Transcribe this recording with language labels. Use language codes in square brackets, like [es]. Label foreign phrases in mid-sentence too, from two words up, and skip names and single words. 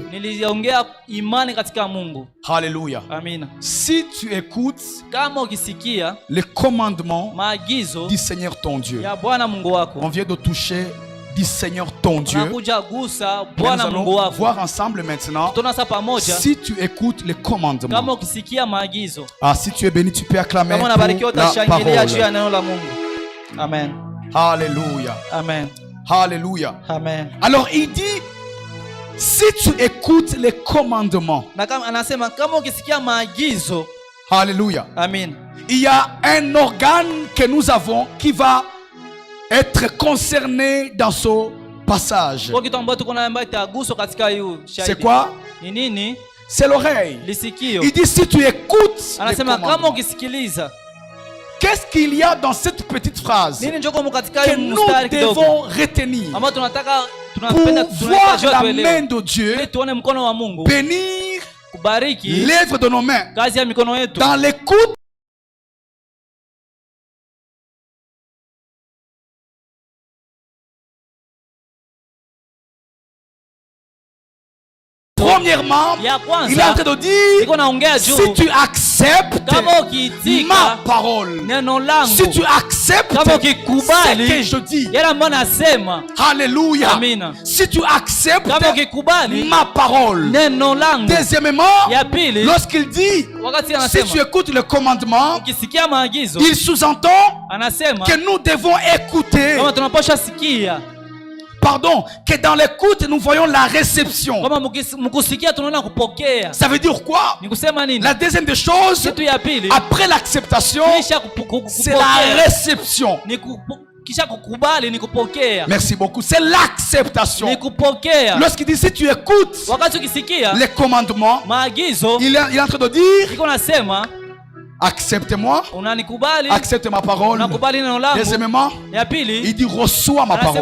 [sw] niliongea imani katika Mungu. [fr] Alléluia. [sw] Amina. [fr] Si tu écoutes [sw] Kama ukisikia [fr] les commandements [sw] maagizo [fr] du Seigneur ton Dieu, [sw] ya Bwana Mungu wako, [fr] on vient de toucher du Seigneur ton Dieu. [sw] unakuja gusa [fr] Et [sw] Bwana [fr] nous [sw] Mungu [fr] allons [sw] wako. [fr] voir ensemble maintenant. [sw] Tuna sasa pamoja. [fr] Si tu écoutes les [sw] Kama [fr] commandements, [sw] ukisikia maagizo, [fr] ah, si tu es béni, tu peux acclamer [sw] kama [fr] pour [sw] unabarikiwa [fr] la [sw] utashangilia juu ya [fr] parole. [sw] neno la Mungu. [fr] Amen. Alléluia. Amen. Alléluia. Amen. Alors il dit, si tu écoutes les commandements, [sw] Na kama anasema kama ukisikia maagizo, [fr] Alléluia, amen. il y a un organe que nous avons qui va être concerné dans ce passage. [sw] Kwa kitu ambacho tuko nayo ambayo itaguswa katika hiyo [fr] C'est [sw] shahidi. [fr] quoi? [sw] Ni nini? [fr] C'est l'oreille. [sw] Lisikio. [fr] Il dit, si tu écoutes les [sw] Anasema kama [fr] commandements, [sw] ukisikiliza. [fr] qu'est-ce qu'il y a dans cette petite phrase [sw] Nini njoko mu katika [fr] que [sw] hiyo [fr] nous [sw] mstari kidogo? [fr] devons retenir [sw] Ambao tunataka [fr] pour [sw] tunapenda [fr] voir la main [sw] tuelewe. [fr] de Dieu [sw] Ili tuone mkono wa Mungu [fr] bénir [sw] kubariki [fr] l'œuvre de nos mains [sw] kazi ya mikono yetu. [fr] dans l'écoute Premièrement, [sw] Ya kwanza, [fr] il est en train de dire, [sw] niko naongea juu [fr] si tu acceptes [sw] kama ukiitika [fr] ma parole, [sw] neno langu, [fr] si tu acceptes [sw] kama [fr] ce [sw] ukikubali [fr] que je dis, [sw] yale ambayo nasema, [fr] Alléluia, [sw] amina. [fr] si tu acceptes [sw] Kama ukikubali [fr] ma parole. [sw] neno langu. [fr] Deuxièmement, [sw] Ya pili, [fr] lorsqu'il dit, [sw] wakati [fr] si tu [sw] anasema [fr] écoutes le commandement, [sw] ukisikia maagizo, [fr] il sous-entend [sw] anasema [fr] que nous devons écouter. [sw] kama tunapaswa sikia, [fr] Pardon, que dans l'écoute, nous voyons la réception. [sw] kama mkusikia tunaona kupokea. [fr] Ça veut dire quoi? [sw] Ni kusema nini? [fr] La deuxième des choses, [sw] Kitu ya pili, [fr] après l'acceptation, [sw] kisha [fr] c'est la [sw] kupokea. [fr] réception. [sw] Kisha kukubali ni kupokea. [fr] Merci beaucoup. C'est l'acceptation. [sw] Ni kupokea. [fr] Lorsqu'il dit si tu écoutes [sw] Wakati ukisikia [fr] les commandements, [sw] maagizo, [fr] il est en train de dire [sw] iko nasema [fr] accepte-moi, [sw] unanikubali, [fr] accepte ma parole. [sw] unakubali neno langu. [fr] Deuxièmement, [sw] Ya [fr] il [sw] pili, [fr] dit reçois ma [sw] anasema